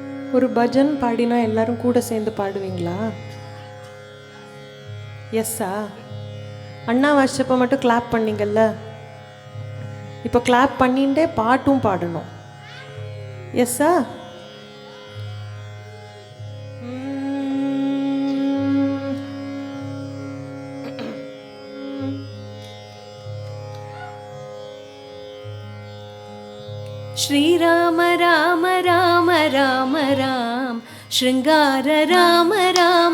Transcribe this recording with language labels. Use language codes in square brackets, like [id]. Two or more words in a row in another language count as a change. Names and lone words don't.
[ta] ஒரு பஜன் பாடினா எல்லாரும் கூட சேர்ந்து பாடுவீங்களா? எஸ்ஸா? அண்ணா வாசிச்சப்போ மட்டும் கிளாப் பண்ணீங்கல்ல, இப்போ கிளாப் பண்ணிட்டே பாட்டும் பாடணும். எஸ்ஸா? [sa] श्रीराम राम राम राम राम श्रृंगार राम राम